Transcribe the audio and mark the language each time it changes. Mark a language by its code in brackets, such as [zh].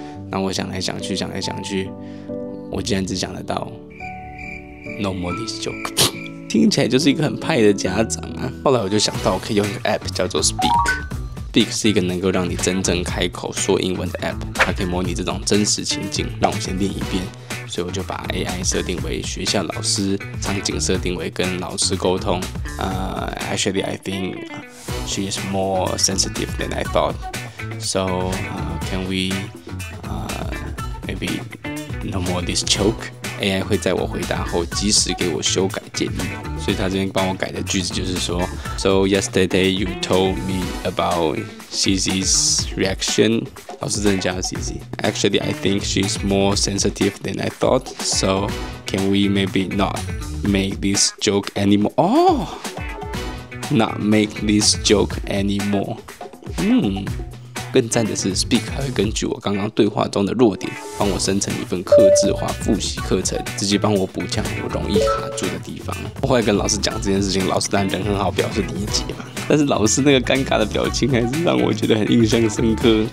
[zh] 那我想来想去，我竟然只想得到 [en] No more this joke， [zh] 听起来就是一个很派的家长啊。后来我就想到，我可以用一个 app 叫做 Speak。Speak 是一个能够让你真正开口说英文的 app， 它可以模拟这种真实情境。让我先练一遍，所以我就把 AI 设定为学校老师，场景设定为跟老师沟通。 [en] Actually, I think she is more sensitive than I thought. So can we maybe no more this joke? [zh] AI 会在我回答后及时给我修改建议，所以他这边帮我改的句子就是说 [en] So yesterday you told me about Cizi's reaction. [zh] 老师真的叫 Cizi. [en] Actually, I think she's more sensitive than I thought. So can we maybe not make this joke anymore? Oh, not make this joke anymore. [zh] 更赞的是 Speak 还会根据我刚刚对话中的弱点，帮我生成一份客制化复习课程，直接帮我补强我容易卡住的地方。我后来跟老师讲这件事情，老师当然人很好，表示理解嘛。但是老师那个尴尬的表情还是让我觉得很印象深刻。